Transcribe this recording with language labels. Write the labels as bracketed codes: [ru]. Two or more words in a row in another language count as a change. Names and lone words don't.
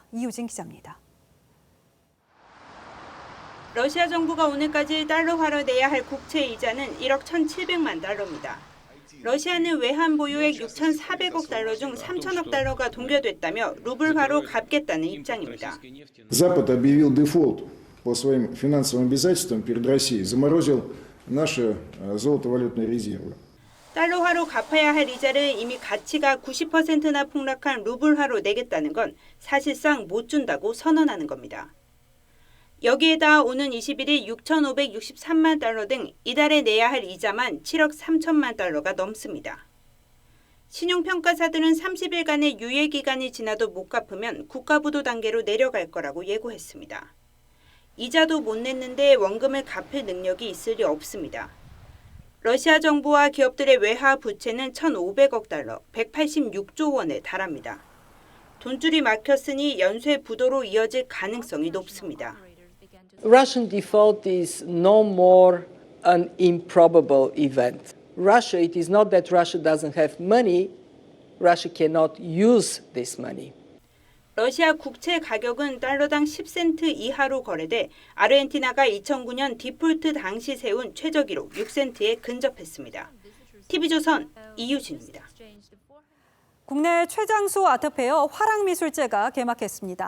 [ko] 이유진 기자입니다. 러시아 정부가 오늘까지 달러화로 내야 할 국채 이자는 1억 1,700만 달러입니다. 러시아는 외환 보유액 6,400억 달러 중 3천억 달러가 동결됐다며 루블화로 갚겠다는 입장입니다. [ru] Запад объявил дефолт по своим финансовым обязательствам перед Россией, заморозил наши золотовалютные резервы. [ko] 달러화로 갚아야 할 이자를 이미 가치가 90%나 폭락한 루블화로 내겠다는 건 사실상 못 준다고 선언하는 겁니다. 여기에다 오는 21일 6,563만 달러 등 이달에 내야 할 이자만 7억 3천만 달러가 넘습니다. 신용평가사들은 30일간의 유예기간이 지나도 못 갚으면 국가부도 단계로 내려갈 거라고 예고했습니다. 이자도 못 냈는데 원금을 갚을 능력이 있을 리 없습니다. 러시아 정부와 기업들의 외화 부채는 1,500억 달러, 186조 원에 달합니다. 돈줄이 막혔으니 연쇄 부도로 이어질 가능성이 높습니다. [en] Russian default is no more an improbable event. Russia, it is not that Russia doesn't have money, Russia cannot use this money. [ko] 러시아 국채 가격은 달러당 10센트 이하로 거래돼 아르헨티나가 2009년 디폴트 당시 세운 최저기록 6센트에 근접했습니다. TV조선 이유진입니다. 국내 최장수 아트페어 화랑미술제가 개막했습니다.